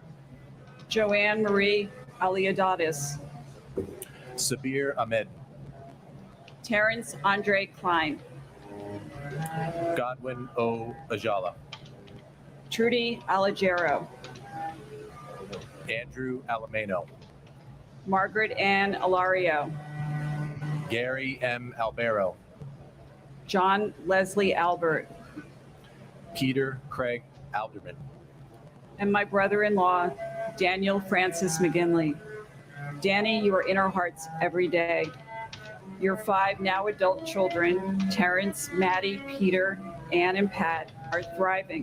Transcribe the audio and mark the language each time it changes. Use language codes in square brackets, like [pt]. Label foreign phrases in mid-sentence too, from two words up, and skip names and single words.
[en] Joanne Marie Aliadatis. Sabir Ahmed. Terrence Andre Klein. Godwin O. Ajala. Trudy Alagero. Andrew Alameno. Margaret Ann Alario. Gary M. Albero. John Leslie Albert. Peter Craig Alderman. And my brother-in-law, Daniel Francis McGinley. Danny, you are in our hearts every day. Your 5 now adult children, Terrence, Maddie, Peter, Ann, and Pat, are thriving.